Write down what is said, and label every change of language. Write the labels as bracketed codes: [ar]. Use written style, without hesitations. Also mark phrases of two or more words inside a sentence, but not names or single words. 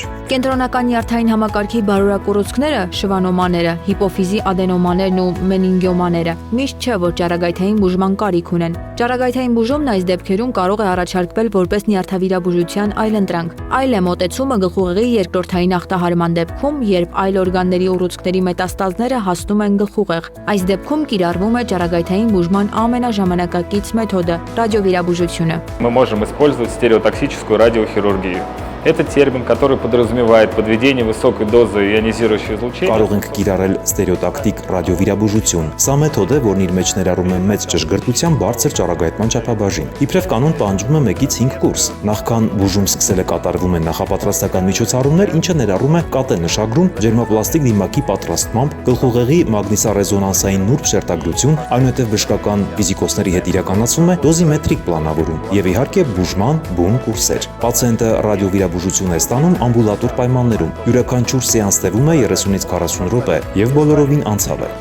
[hy] Կենտրոնական նյարդային համակարգի բարորակ ուռուցքները, շվանոմաները, հիպոֆիզի adenoմաներն ու մենինգոմաները միշտ չէ, որ ճառագայթային բուժման կարիք ունեն։ Ճառագայթային բուժումն այս դեպքերում կարող է առաջարկվել որպես նյարդավիրաբուժության այլընտրանք։ Այլ է մոտեցումը գլխուղեղի երկրորդային ախտահարման դեպքում, երբ այլ օրգանների ուռուցքների մետաստազները հասնում են գլխուղեղ։ Այս դեպքում կիրառվում է ճառագայթային բուժման ամենաժամանակակից մեթոդը՝ ռադիովիրաբուժությունը։ [ru] Мы можем использовать стереотоксическую радиохирургию. Это термин, который подразумевает подведение высокой дозы ионизирующего излучения. [hy] Կարող ենք կիրառել ստերեոտակտիկ ռադիովիրաբուժություն։ Սա մեթոդ է, որն իր մեջ ներառում է մեծ ճշգրտությամբ բարձր ճառագայթման չափաբաժին։ Իբրև կանոն պահանջվում է 1-ից 5 կուրս։ Նախքան բուժում սկսելը կատարվում են նախապատրաստական միջոցառումներ, ինչը ներառում է կատե նշագրում, ջերմապլաստիկ դիմակի պատրաստմամբ, գլխուղեղի մագնիսառեզոնանսային նուրբ շերտագրություն, այնուհետև բժշկական ֆիզիկոսների հետ իրականացվում է դոզիմետրիկ պլանավորում եւ իհարկե բուժման բուն կուրսեր։ Պացիենտը ռադիովիրաբուժություն է ստանում ամբուլատոր պայմաններում։ Յուրաքանչյուր սեանս տևում է 30-ից 40 րոպե եւ բոլորովին անցավ է։